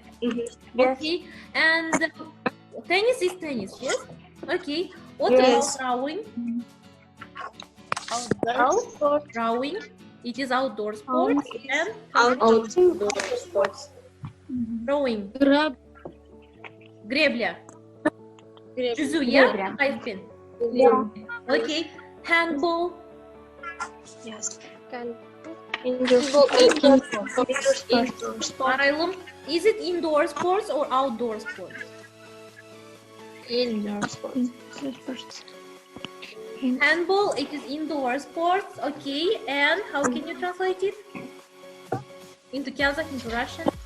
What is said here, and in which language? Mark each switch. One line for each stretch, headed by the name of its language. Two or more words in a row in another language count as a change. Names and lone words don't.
English: Okay, and tennis is tennis, yes? Okay, what about rowing? Outdoor. Rowing, it is outdoor sports and Outdoor sports. rowing.
Russian: Гребля.
Kazakh: Жүзу,
Russian: Гребля.
English: yeah? Қайықпен. Okay, handball. Yes. Арайлым, is it indoor sports or outdoor sports? Indoor sports. Handball, it is indoor sports. Okay, and how can you translate it? Into Kazakh, into Russian?